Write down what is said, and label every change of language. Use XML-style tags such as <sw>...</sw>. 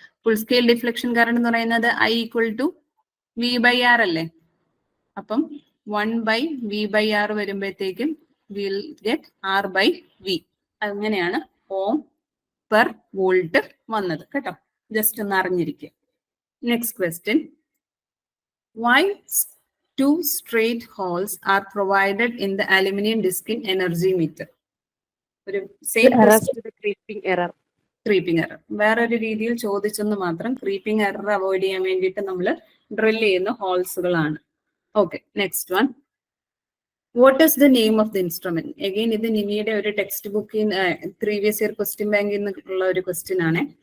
<ml>Full scale deflection current എന്ന് പറയുന്നത് I = V/R അല്ലേ. അപ്പം 1/V/R വരുമ്പോഴത്തേക്കും വിൽ ഗെറ്റ് R/V. അങ്ങനെയാണ് ഓം പെർ വോൾട്ട് വന്നത് കേട്ടോ. ജസ്റ്റ് ഒന്ന് അറിഞ്ഞിരിക്കുക. Next question.</ml> <en>Why 2 straight holes are provided in the aluminum disc in energy meter?</en> <ml>ഒരു ക്രീപ്പിംഗ് എറർ വേറൊരു രീതിയിൽ ചോദിച്ചെന്ന് മാത്രം. ക്രീപ്പിംഗ് എറർ അവോയ്ഡ് ചെയ്യാൻ വേണ്ടിയിട്ട് നമ്മൾ ഡ്രിൽ ചെയ്യുന്ന ഹോൾസുകളാണ്. Okay, next one.</ml> <en>What is the name of the instrument?</en> <ml>Again ഇത് നിമിയുടെ ഒരു ടെക്സ്റ്റ് ബുക്കിൽ പ്രീവിയസ് ഇയർ ക്വസ്റ്റ്യൻ ബാങ്കിൽ നിന്നുള്ള ഒരു ക്വസ്റ്റ്യൻ ആണ്.</ml>